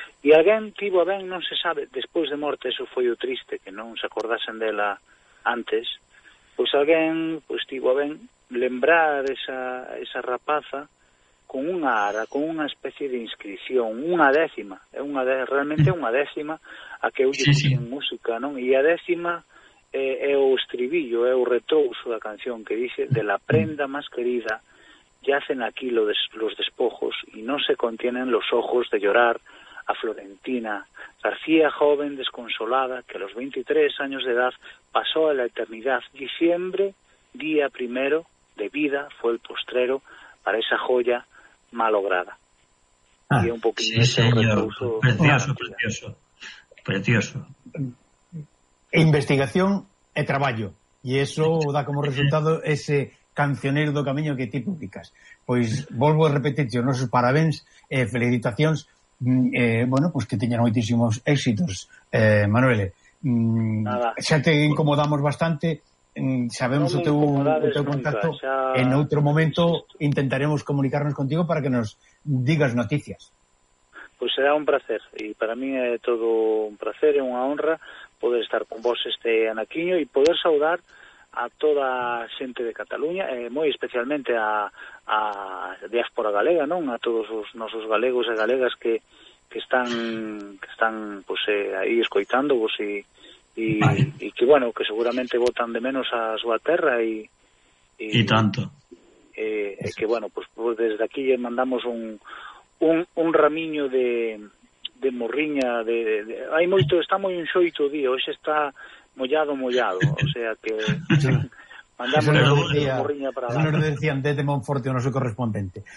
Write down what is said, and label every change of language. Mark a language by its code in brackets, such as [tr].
[gl] E alguén tivo a ben, non se sabe, despois de morte, eso foi o triste, que non se acordasen dela antes, pois alguén pois tivo a ben lembrar esa rapaza con unha ara, con unha especie de inscrición, unha décima, é unha realmente unha décima a que eu lle puxen música, non? E a décima é o estribillo, é o retouso da canción que dice: [es] de la prenda más querida yacen aquí los despojos y no se contienen los ojos de llorar a Florentina García, joven desconsolada que a los 23 años de edad pasó a la eternidad. Diciembre, día primero de vida, fue el postrero para esa joya malograda. Y un poquito sí, ese retouso, precioso, precioso, precioso. [gl] Investigación e traballo. E iso dá como resultado ese cancionero do camiño que ti publicas. Pois volvo a repetir, xo, nosos parabéns e felicitacións bueno, pues que teñan moitísimos éxitos, Manuele. Xa te incomodamos bastante, sabemos no o teu contacto, nunca, xa... en outro momento intentaremos comunicarnos contigo para que nos digas noticias. Pois será un placer, e para mí é todo un placer e unha honra poder estar con vos este anaquiño e poder saudar a toda a xente de Cataluña, moi especialmente a diáspora galega, non? A todos os nosos galegos e galegas que están pues, aí escoitándovos e que, bueno, que seguramente votan de menos a súa terra e tanto. E que, bueno, pues desde aquí lle mandamos un ramiño de morriña, de hai moito, está moi enxoito o día, hoxe está mollado, o sea que mandamos unha morriña para lá. Nos decían desde Monforte o noso correspondente.